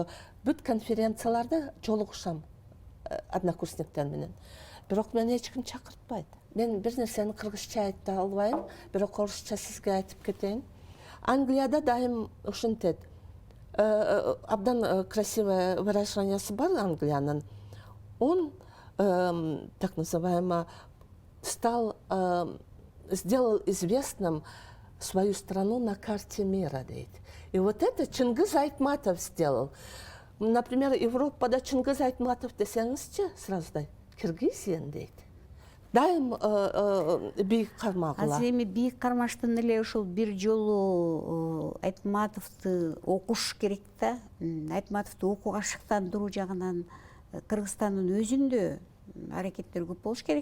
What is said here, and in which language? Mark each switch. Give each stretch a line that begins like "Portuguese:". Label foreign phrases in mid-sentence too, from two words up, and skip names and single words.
Kyrgyz: Бүт конференцияларда жолугушам однокурсниктер менен. Бирок мени эч ким чакыртпайт. Мен бир нерсени кыргызча айта албайм, бирок орусча сизге айтып кетейин. Англияда дайым ушинтет. Абдан
Russian: красивое выражениясы
Kyrgyz: бар Англиянын.
Russian: Он, так называемо, сделал известным свою страну на карте мира,
Kyrgyz: дейт.
Russian: И вот это Чыңгыз Айтматов сделал. Например,
Kyrgyz: Европада Чыңгыз Айтматов десеңизчи, сразу да Киргизия дейт. дайым бийик кармагыла. Азыр эми бийик кармаштан эле ушул бир жолу Айтматовду окуш керек да. Айтматовду окууга шыктандыруу жагынан Кыргызстандын өзүндө аракеттер көп болуш керек.